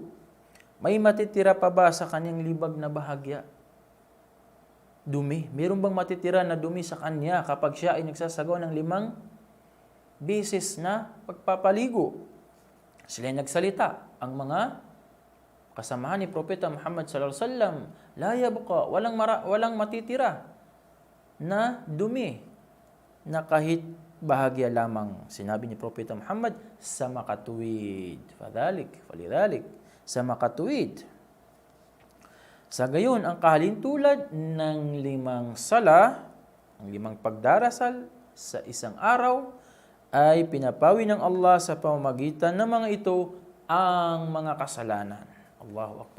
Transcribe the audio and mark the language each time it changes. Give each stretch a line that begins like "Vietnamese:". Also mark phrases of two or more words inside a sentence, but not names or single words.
Filipino: May matitira pa ba sa kanyang libag na bahagya? Dumi. Meron bang matitira na dumi sa kanya kapag siya ay nagsasagawa ng 5 beses na pagpapaligo? Sila ay nagsalita. Ang mga kasamahan ni Propeta Muhammad
Arabic: صلى الله عليه وسلم, لا يبقى,
Filipino: walang matitira na dumi na kahit bahagya lamang. Sinabi ni Propeta Muhammad, sa makatuwid. Falidhalik, sa makatuwid. Sa gayon, ang kahalintulad ng 5 sala, ang 5 pagdarasal sa isang araw, ay pinapawi ng Allah sa pamamagitan ng mga ito ang mga kasalanan.